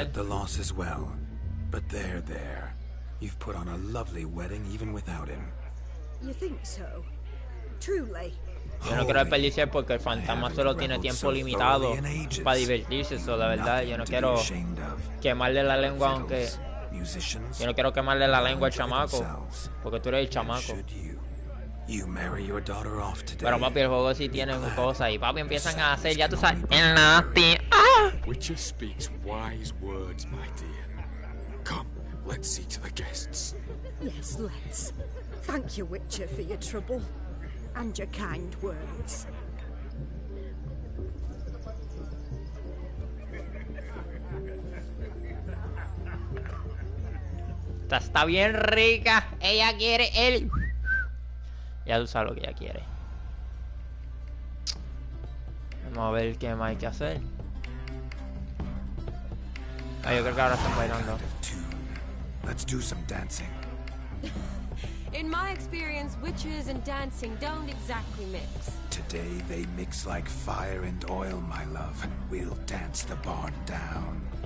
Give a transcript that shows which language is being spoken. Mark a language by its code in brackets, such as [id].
[en] I regret the loss as well. But there. You've put on a lovely wedding even without him. You think so? Truly? [es] Yo no quiero desperdiciar porque el fantasma solo tiene tiempo limitado para divertirse, eso de verdad. Yo no quiero quemarle la lengua, aunque yo no quiero quemarle la lengua al chamaco, porque tú eres el chamaco. [en] You marry your daughter off today. [es] Pero papi, el juego sí tiene cosas y papi empiezan a hacer, ya tú sabes, en la ¡ah! [en] Witcher speaks wise words, my dear. Come, let's see to the guests. Yes, let's. Thank you, Witcher, for your trouble. And your kind words. [es] Esta está bien rica. Ella quiere el... Ya tú sabes lo que ella quiere. Vamos a ver qué más hay que hacer. Ah, yo creo que ahora están bailando. [en] Let's do some dancing. In my experience, witches and dancing don't exactly mix. Today they mix like fire and oil, my love. We'll dance the barn down.